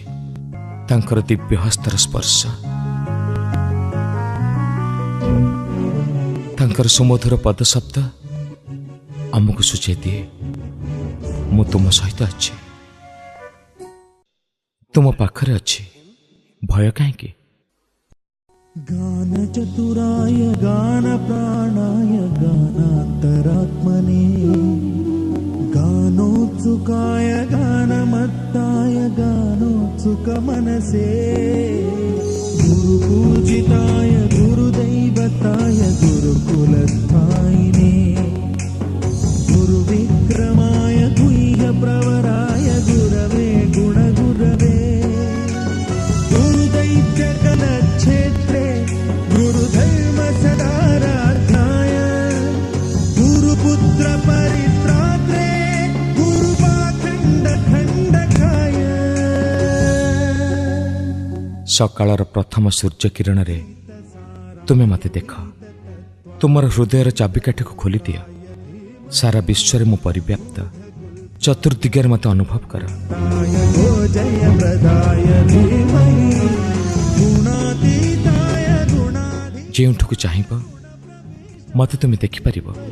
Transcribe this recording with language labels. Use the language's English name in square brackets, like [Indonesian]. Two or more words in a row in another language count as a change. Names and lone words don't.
[Odia] ତାଙ୍କର ଦିବ୍ୟ ହସ୍ତର ସ୍ପର୍ଶ, ତାଙ୍କର ସୁମଧୁର ପଦ ଶବ୍ଦ ଆମକୁ ସୂଚାଇ ଦିଏ, ମୁଁ ତୁମ ସହିତ ଅଛି, ତୁମ ପାଖରେ ଅଛି, ଭୟ କାହିଁକି? [Sanskrit] गान चतुराय गान प्राणाय गानान्तरात्मने गानोत्सुकाय गानमत्ताय गानोत्सुकमनसे गुरुपूजिताय गुरुदैवताय गुरुकुलस्थायिने गुरुविक्रमाय गुह्यप्रवराय गुरवे गुणगुरवे गुरुदैत्यकलक्षेत्रे गुरुधर्म सदाराध्याय गुरुपुत्र परित्रात्रे गुरुपाखण्डखण्डकाय। [Odia] ସକାଳର ପ୍ରଥମ ସୂର୍ଯ୍ୟ କିରଣରେ ତୁମେ ମୋତେ ଦେଖ, ତୁମର ହୃଦୟର ଚାବିକାଠିକୁ ଖୋଲିଦିଅ। ସାରା ବିଶ୍ୱରେ ମୁଁ ପରିବ୍ୟାପ୍ତ, ଚତୁର୍ଦିଗରେ ମୋତେ ଅନୁଭବ କର। ଯେଉଁଠିକୁ ଚାହିଁବ ମୋତେ ତୁମେ ଦେଖିପାରିବ।